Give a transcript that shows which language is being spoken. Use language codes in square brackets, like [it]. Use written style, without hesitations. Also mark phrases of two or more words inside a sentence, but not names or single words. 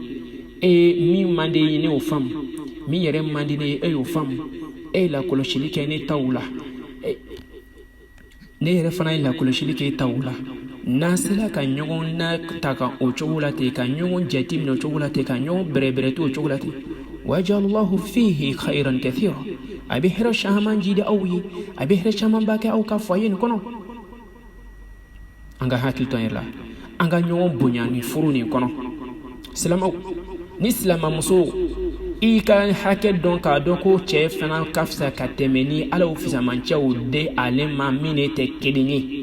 [bm] ye min man di ye ne y'o faamu min yɛrɛ man di ne ye e y'o faamu e ye lakɔlɔsili kɛ ne taw la ne yɛrɛ fana ye lakɔlɔsili kɛ e taw la n'an sera ka ɲɔgɔn na ta ka o cogo la ten ka ɲɔgɔn jate minɛ o cogo la ten ka ɲɔgɔn bɛrɛbɛrɛ to o cogo la ten [ar] ويجعل الله فيه خيرا كثيرا [bm] a bɛ hɛrɛ caman jidi aw ye a bɛ hɛrɛ caman ba kɛ aw ka foyer nin kɔnɔ an ka hakili to an yɛrɛ la an ka ɲɔgɔn bonya ni furu nin kɔnɔ silamɛw ni silamɛmuso i ka hakɛ dɔn k'a dɔn ko cɛ fana ka fisa ka tɛmɛ ni alaw fisamancɛw de ale ma min ne tɛ kelen ye